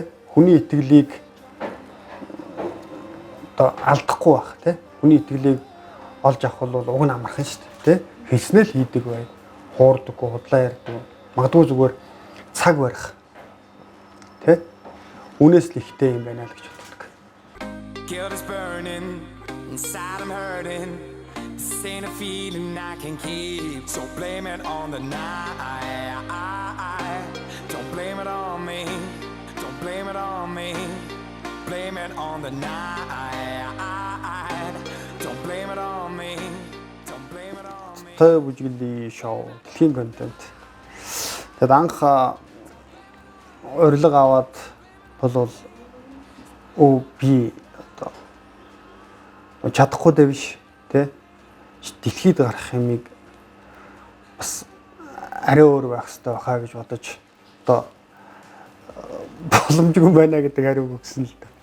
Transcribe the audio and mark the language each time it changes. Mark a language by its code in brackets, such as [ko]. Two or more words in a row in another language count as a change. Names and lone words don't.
[mn] Хүний итгэлийг одоо алдахгүй байх тий. Хүний итгэлийг олж авах бол уг нь амархан шүү дээ тий. Хэлснээ л хийдэг бай. Хуурдаггүй, худлаа ярьдаг. Магадгүй зүгээр цаг барих. Тэ? Үүнээс л ихтэй юм байна л гэж боддог. [en] Guilt is burning, inside I'm hurting. This ain't a feeling I can keep. So blame it on the night. Don't blame it on me. Don't blame it on me. Blame it on the night. Don't blame it on me. Don't blame it on me. [mn] Той бүжиглэлийн шоу, дэлхийн контент. Тэгэд анх урилга аваад бол би одоо чадахгүй дээ биш тий. Дэлхийд гарах юмыг бас арай өөр байх хэрэгтэй байхаа гэж бодож одоо боломжгүй байна гэдэг хариу өгсөн л дээ.